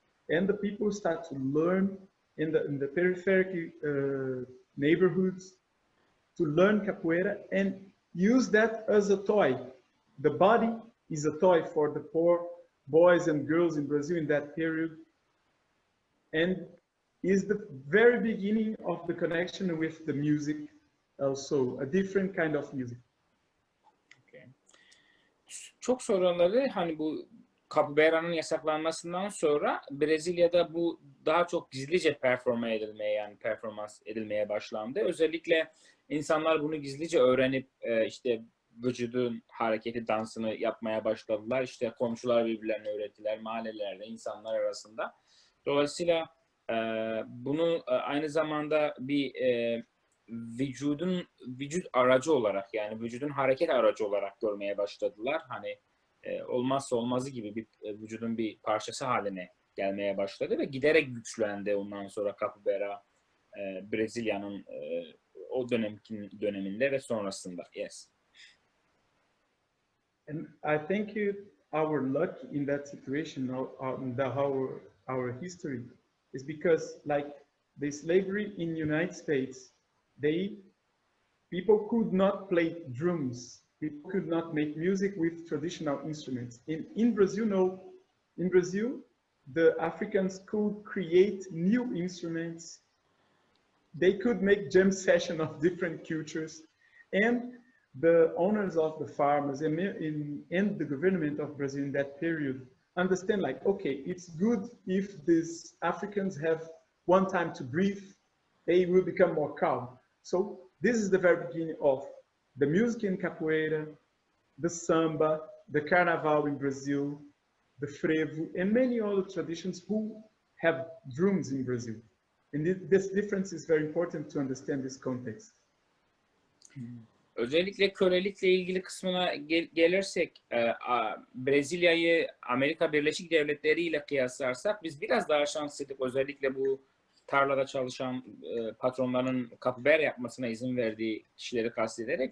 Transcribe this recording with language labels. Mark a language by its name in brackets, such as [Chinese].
[English] And the people start to learn in the peripheral neighborhoods to learn capoeira and use that as a toy. The body is a toy for the poor boys and girls in Brazil in that period, and is the very beginning of the connection with the music, also a different kind of music. Okay. [Turkish] Çok sonraları hani bu Capoeira'nın yasaklanmasından sonra Brezilya'da bu daha çok gizlice performans edilmeye başlandı. Özellikle insanlar bunu gizlice öğrenip işte vücudun hareketi, dansını yapmaya başladılar. İşte komşular birbirlerine öğrettiler, mahallelerde, insanlar arasında. Dolayısıyla bunu aynı zamanda bir vücut aracı olarak, yani vücudun hareket aracı olarak görmeye başladılar. Hani olmazsa olmazı gibi bir vücudun bir parçası haline gelmeye başladı ve giderek güçlendi ondan sonra Capoeira Brezilya'nın o döneminde ve sonrasında. [English] Yes. And I think our luck in that situation, our history, is because like the slavery in United States, people could not play drums. People could not make music with traditional instruments. In Brazil, no. In Brazil, the Africans could create new instruments. They could make jam session of different cultures. And the owners of the farmers and the government of Brazil in that period understand like, okay, it's good if these Africans have one time to breathe, they will become more calm. So this is the very beginning of the music in capoeira, the samba, the carnaval in Brazil, the frevo, and many other traditions who have drums in Brazil. And this difference is very important to understand this context. [Turkish] Özellikle kölelikle ilgili kısmına gelirsek, Brezilya'yı Amerika Birleşik Devletleri ile kıyaslarsak biz biraz daha şanslıydık. Özellikle bu tarlada çalışan patronların capoeira yapmasına izin verdiği kişileri kastederek.